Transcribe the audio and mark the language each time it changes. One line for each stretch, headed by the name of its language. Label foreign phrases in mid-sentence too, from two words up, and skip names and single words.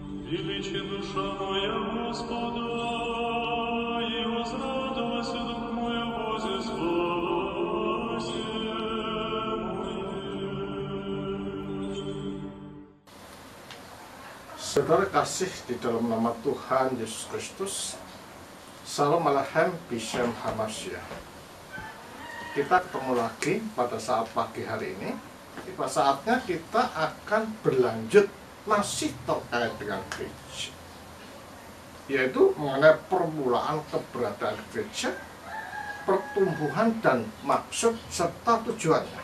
Church Slavic: Величи душа моя Господа, и возрадовался дух мой о Бозе спасе моем.
Indonesian: Saudara kasih di dalam nama Tuhan Yesus Kristus,
Hebrew: שלום עליכם בשם המשיח.
Indonesian: Kita ketemu lagi pada saat pagi hari ini. Pada saatnya kita akan berlanjut masih terkait dengan gereja, yaitu mengenai permulaan keberadaan gereja, pertumbuhan dan maksud serta tujuannya.